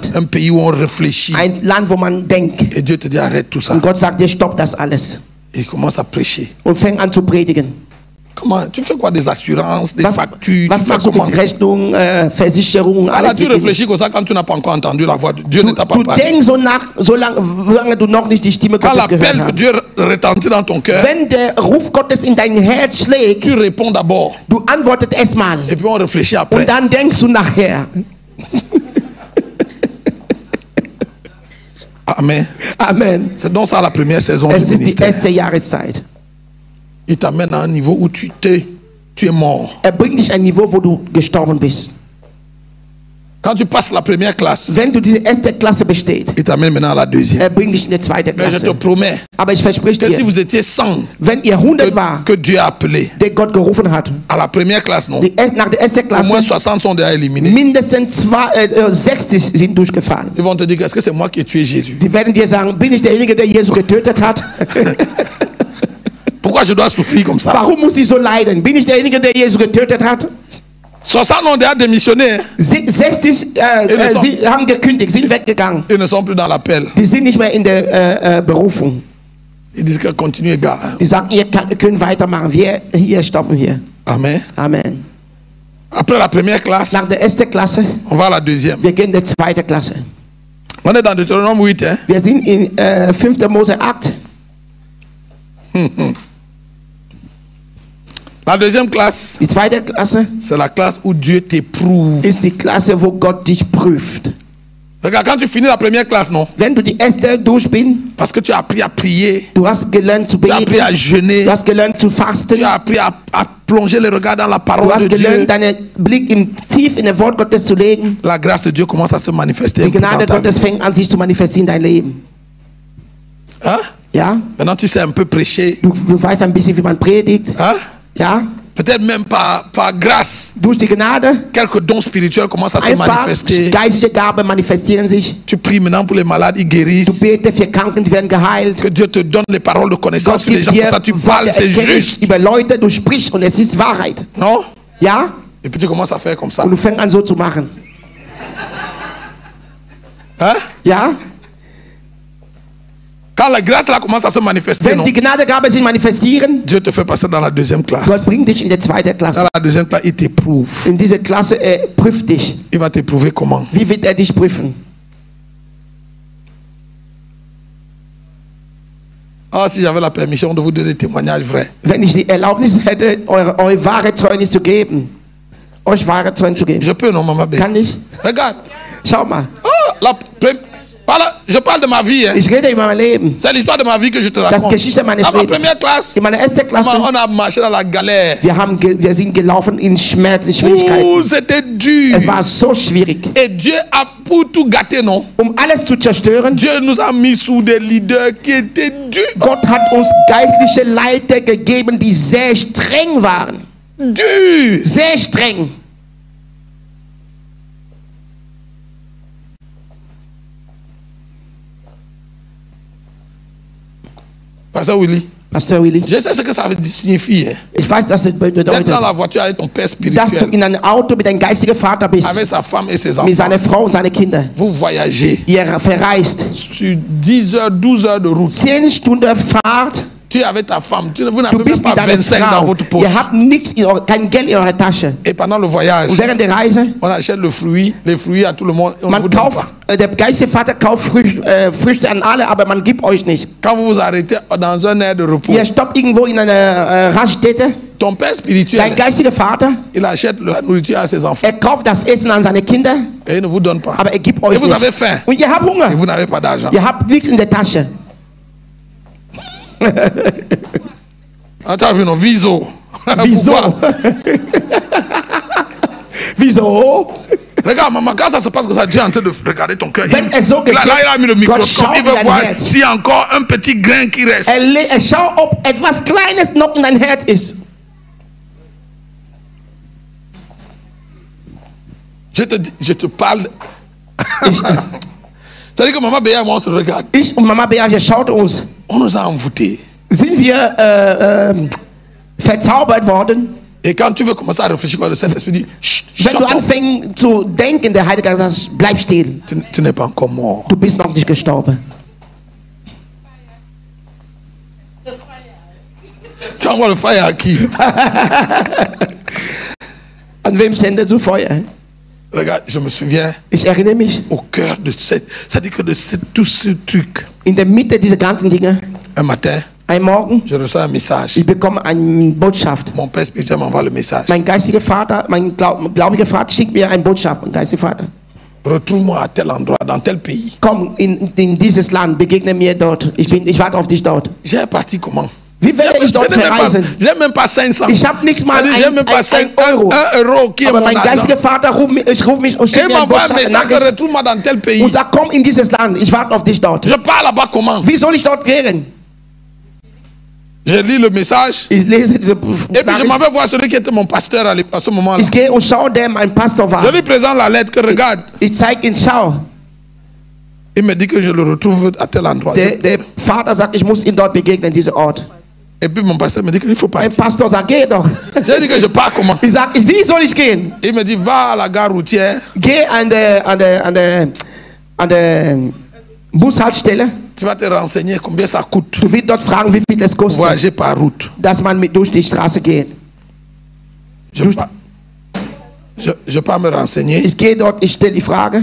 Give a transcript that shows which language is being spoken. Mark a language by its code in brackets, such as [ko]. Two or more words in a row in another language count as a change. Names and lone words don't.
[fr] Un pays où on réfléchit. [de] Ein Land, wo man denkt. [fr] Et Dieu te dit arrête tout ça. [de] Und Gott sagt dir, stopp das alles. [fr] Et il commence à prêcher. [de] Und fängt an zu predigen. [fr] Comment? Tu fais quoi? Des assurances, des [de] Was [fr] factures? Tu [de] machst [fr] fais du comment? [de] mit Rechnung, Versicherung, [fr] Alors [de] alles? [fr] tu réfléchis comme ça quand tu n'as pas encore entendu la voix de Dieu, ne t'a pas [de] Du [fr] parlé. [de] denkst so nach, solange du noch nicht die Stimme [fr] Quand [de] Gottes gehört [fr] l'appel de [de] hast. [fr] Dieu retentit dans ton cœur, [de] Wenn der Ruf Gottes in dein Herz schlägt, [fr] tu réponds d'abord. [de] du antwortest erstmal. [fr] Et puis on réfléchit après. [de] Und dann denkst du nachher. [fr] Amen. [de] Amen. [fr] C'est donc ça la première saison [de] Es [fr] du [de] ist die [fr] ministère. [de] erste Jahreszeit. [fr] Il t'amène à un niveau où tu es mort. [de] Er bringt dich ein Niveau, wo du gestorben bist. [fr] Quand tu passes la première classe, [de] Wenn du diese erste Klasse bestehst, [fr] il t'amène maintenant à la deuxième. [de] er bringt dich in die zweite [fr] Mais je te [de] Klasse. [fr] promets [de] Aber ich verspreche [fr] que si [de] dir, [fr] vous étiez 100 [de] wenn ihr 100 war, [fr] que Dieu a appelé [de] der Gott gerufen hat, [fr] à la première classe, non? [de] nach der ersten [fr] Au moins [de] Klasse, [fr] 60 sont déjà éliminés. [de] mindestens 60 sind durchgefahren. [fr] Ils vont te dire, est-ce que c'est moi qui ai tué Jésus? [de] Die werden dir sagen, bin ich derjenige, der Jesus getötet hat? [fr] Pourquoi je dois souffrir comme ça? [de] Warum muss ich so leiden? Bin ich derjenige, der Jesus getötet hat? [fr] 60 ont déjà démissionné. Hein? [de] 60 sie haben gekündigt, sind weggegangen. [fr] Ils ne sont plus dans l'appel. [de] Die sind nicht mehr in der Berufung. [fr] Ils disent que continue, gars. [de] Die sagen, ihr könnt weitermachen. Wir hier stoppen hier. [fr] Amen. [de] Amen. [fr] Après la première classe, [de] Nach der ersten Klasse, [fr] on va à la deuxième. [de] wir gehen in die zweite Klasse. [fr] On est dans Deutéronome 8. Hein? [de] Wir sind in 5. Mose 8. [fr] La deuxième classe, [de] Die zweite Klasse [fr] c'est la classe où Dieu t'éprouve. [de] ist die Klasse, wo Gott dich prüft. [fr] Regarde, quand tu finis la première classe, non? [de] Wenn du die erste durch bist, [fr] Parce que tu as appris à prier, [de] du hast gelernt zu [fr] tu as appris à [de] beten, [fr] jeûner, [de] du hast gelernt zu fasten, [fr] tu as appris à plonger les regards dans la [de] du [fr] parole de [de] hast [fr] Dieu. [de] gelernt, deinen Blick tief in das Wort Gottes zu legen. [fr] La grâce de Dieu commence à se manifester. [de] Die [fr] un peu [de] Gnade [fr] dans ta vie. [de] Gottes fängt an, sich zu manifestieren in dein Leben. [fr] Hein? [de] Ja? [fr] Maintenant, tu sais un peu prêcher. [de] Du weißt ein bisschen, wie man predigt. [fr] Hein? [de] Ja? [fr] Peut-être même par grâce, [de] Durch die Gnade, [fr] quelques dons spirituels commencent à se [de] ein paar [fr] manifester. [de] geistige Gaben manifestieren sich. [fr] Tu pries maintenant pour les malades, ils [de] Du [fr] guérissent. [de] betest für Kranken, die werden geheilt. [fr] Que Dieu te donne les paroles de connaissance [de] Gott [fr] sur les [de] gibt [fr] gens. Comme [de] dir [fr] ça, tu parles, c'est [de] Erkenntnis [fr] juste. [de] über Leute, du sprichst und es ist Wahrheit. [fr] Non? [de] Ja? [fr] Et puis tu commences à faire comme ça. [de] Und du fängst an so zu machen. [fr] Hein? [de] Ja? [fr] Quand la grâce là commence à se manifester, [de] Wenn [fr] non? [de] die Gnadegabe sich manifestieren, [fr] Dieu te fait passer dans la deuxième [de] Gott [fr] classe. [de] bringt dich in die zweite [fr] Dans [de] Klasse. [fr] la deuxième classe, il t'éprouve. [de] In diese Klasse prüft dich. [fr] Il va t'éprouver comment? [de] Wie wird er dich prüfen? [fr] Ah, si j'avais la permission de vous donner des témoignages vrais. [de] Wenn ich die Erlaubnis hätte, eure wahre Zeugnis zu geben, euch wahre Zeugnis zu geben. [fr] Je peux, non, maman? [de] Kann ich? [fr] Regarde. [de] Schau mal. [fr] Ah, je parle de ma vie. Hein. [de] Ich rede über mein Leben. [fr] C'est l'histoire de ma vie que je te [de] Das [fr] raconte. [de] Geschichte meines [fr] Dans ma [de] Lebens. [fr] première classe, [de] In meiner ersten Klasse, [fr] on a marché dans la galère. [de] wir sind gelaufen in Schmerz, in [fr] Ouh, [de] Schwierigkeiten. [fr] c'était dur. [de] Es war so schwierig. [fr] Et Dieu a pour tout gâter, non? [de] Alles zu zerstören, [fr] Dieu nous a mis sous des leaders qui étaient durs. [de] Gott hat uns geistliche Leiter gegeben, die sehr streng waren. [fr] Durs. [de] Sehr streng. [fr] Pasteur Willy, [de] Pastor Willi. [fr] Je sais ce que ça signifie. Hein. [de] Ich weiß, dass es bedeutet, [fr] D'être dans la voiture avec ton père [de] dass du [fr] spirituel, [de] in einem Auto mit deinem geistigen Vater bist, [fr] avec sa femme et ses [de] mit [fr] enfants. [de] seiner Frau und seinen Kindern. [fr] Vous voyagez [de] Ihr verreist. [fr] sur 10 heures, 12 heures de route. [de] 10 Stunden Fahrt. [fr] Tu es avec ta femme. Vous [de] Du [fr] n'avez même [de] bist [fr] pas [de] mit deiner [fr] 25 dans [de] Frau. [fr] votre poche. [de] Ihr habt nichts, kein Geld in eurer Tasche. [fr] Et pendant le voyage, [de] Und während der Reise, [fr] on achète les fruits à tout le monde. Et on ne [de] man [fr] vous donne [de] kauft, [fr] pas. [de] der geistige Vater kauft Früchte an alle, aber man gibt euch nicht. [fr] Quand vous vous arrêtez dans un air de repos, [de] Ihr stoppt irgendwo in einer Raststätte. [fr] ton père spirituel, [de] Dein geistiger Vater, [fr] il achète la nourriture à ses enfants [de] kauft das Essen an seine Kinder, [fr] et il ne vous donne pas. [de] aber gibt [fr] Et [de] euch [fr] vous avez [de] nicht. [fr] faim [de] Und ihr habt [fr] et [de] Hunger. [fr] vous n'avez pas d'argent. [de] Ihr habt nichts in der Tasche. [fr] Attends, non, Viso. [de] Wieso? [fr] Pourquoi? [de] Wieso? [fr] Regarde, maman, quand ça se passe que ça, tu es en train de regarder ton cœur. [de] Wenn es so [fr] Là, [de] geschieht, [fr] il a mis le [de] Gott [fr] microscope, [de] schaut [fr] il [de] in [fr] veut [de] dein [fr] voir [de] Herz. [fr] s'il y a encore un petit grain qui reste. [de] Schau, ob etwas Kleines noch in dein Herz ist. [fr] Je te parle. C'est-à-dire que maman Béa et moi, on se regarde. [de] Ich und Mama Beate schaut uns. [fr] On nous a envoûtés. [de] Sind wir verzaubert worden? [fr] Et quand tu veux commencer à réfléchir, quand le Saint-Esprit dit, chut, [de] Wenn [en] shut [de] du [en] up, [de] anfängst zu denken, der Heilige Geist sagt, bleib still. [fr] tu n'es pas encore mort. [de] Du bist noch nicht gestorben. [fr] Tu envoies le feu à qui? [de] An wem sendet du Feuer? [fr] Regarde, je me souviens [de] Ich erinnere mich, [fr] au cœur de cette. C'est-à-dire que de tout ce truc. [de] in der Mitte dieser ganzen Dinge, [fr] Un matin, [de] ein Morgen, [fr] je reçois un message. [de] ich bekomme eine Botschaft. [fr] Mon père spirituel m'envoie le message. [de] Mein geistiger Vater, mein gläubiger Vater schickt mir eine Botschaft, mein geistiger Vater. [fr] Retrouve-moi à tel endroit, dans tel pays. [de] Komm in dieses Land, begegne mir dort. Ich warte auf dich dort. [fr] J'ai parti comment? [de] Wie werde ich dort verreisen? [fr] J'ai même pas 500. [de] Ich habe nichts mal [fr] J'ai même pas 5 [de] Euro. [fr] 1 euro qui est [de] Aber [fr] mon [de] mein [fr] argent. [de] geistiger Vater ruft mich und [fr] Et [de] schickt [fr] il [de] mir eine [fr] m'envoie un message, [de] Nachricht [fr] retrouve-moi dans tel pays. [de] und sagt, komm in dieses Land, ich warte auf dich dort. [fr] Je pars là-bas comment? [de] Wie soll ich dort gehen? [fr] Je lis le message. [de] Ich lese diese [fr] Et puis je m'en [de] Nachricht. [fr] vais voir celui qui était mon pasteur à ce moment-là. [de] Ich gehe und schaue, der mein Pastor war. [fr] Je lui présente la lettre que regarde. [de] Ich zeige ihn, schau. [fr] Il me dit que je le retrouve à tel endroit. [de] Der Vater sagt, ich muss ihn dort begegnen, diesem Ort. [fr] Et puis mon pasteur me dit qu'il faut [de] Mein [fr] partir. [de] Pastor sagt, geh doch. [fr] J'ai dit que je pars comment? [de] Ich sage, wie soll ich gehen? [fr] Il me dit va à la gare routière. [de] Geh an der Bushaltestelle. [fr] Tu vas te renseigner combien ça coûte. [de] Du wirst dort fragen, wie viel es kostet, [fr] Voyager par route. [de] dass man durch die Straße geht. [fr] Je pars me renseigner. [de] Ich gehe dort, ich stelle die Frage.